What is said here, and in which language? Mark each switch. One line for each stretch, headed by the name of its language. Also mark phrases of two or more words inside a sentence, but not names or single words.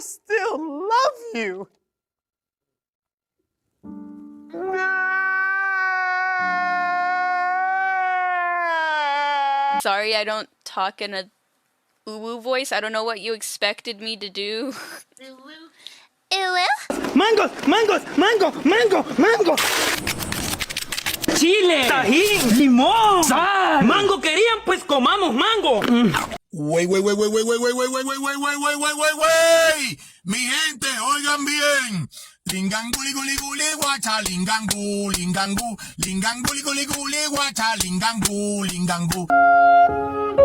English: still love you. Sorry, I don't talk in a uwu voice. I don't know what you expected me to do.
Spanish: Mangos, mangos, mango, mango, mango. Chile, tajín, limón, sal. Mango querían, pues comamos mango. Wey. Mi gente, oigan bien. Linganguli guli guli guacha, lingangu, lingangu, linganguli guli guli guacha, lingangu, lingangu.